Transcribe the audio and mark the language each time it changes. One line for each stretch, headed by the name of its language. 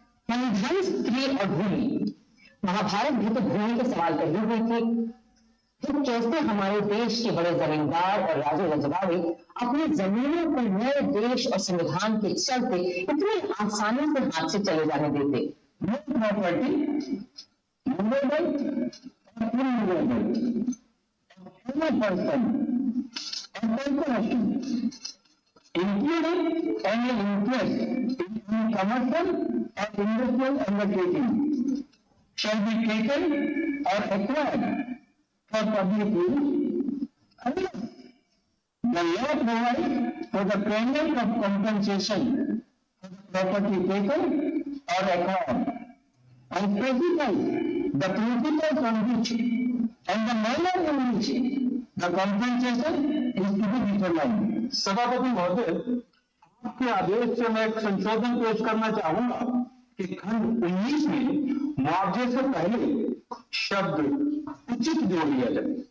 Hindi: धन, स्त्री और भूमि। महाभारत भी तो भूमि के सवाल पर ही हुई थी। फिर कैसे हमारे देश के बड़े जमींदार और राजे रजवाड़े अपनी जमीनों को नए देश और संविधान के चलते इतनी आसानी से हाथ से चले जाने देते?
English: No property, movable or immovable, any person or corporation, including any interest in commercial or industrial undertaking, shall be taken or acquired for public use. The law provides for the payment of compensation for the property taken or acquired, and specifies the principles on which and the manner in which the compensation is to be determined.
Hindi: सभापति महोदय, आपके आदेश से मैं एक संशोधन पेश करना चाहूंगा कि खंड 19 में मुआवजे से पहले शब्द उचित जोड़ लिया जाए।